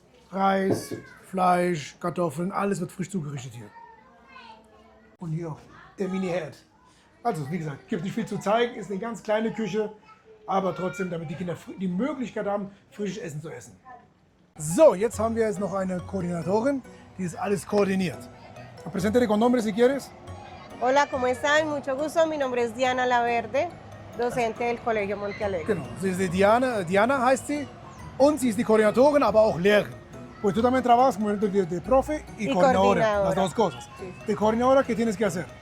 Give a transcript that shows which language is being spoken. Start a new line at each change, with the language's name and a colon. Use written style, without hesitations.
German: Reis, Fleisch, Kartoffeln, alles wird frisch zugerichtet hier. Und hier der Mini-Herd. Also, wie gesagt, gibt nicht viel zu zeigen, ist eine ganz kleine Küche, aber trotzdem, damit die Kinder die Möglichkeit haben, frisches Essen zu essen. So, jetzt haben wir noch eine Koordinatorin, die das alles koordiniert.
Spanish: Preséntate con nombre si quieres. Hola, ¿cómo están? Mucho gusto. Mi nombre es Diana Laverde, docente del Colegio Monte Alegre.
German: Genau, sie ist die Diana heißt sie und sie ist die Koordinatorin, aber auch Lehrerin.
Spanish: Pues tú también trabajas como de profe y coordinadora, las dos cosas. Sí. De coordinadora, ¿qué tienes que hacer?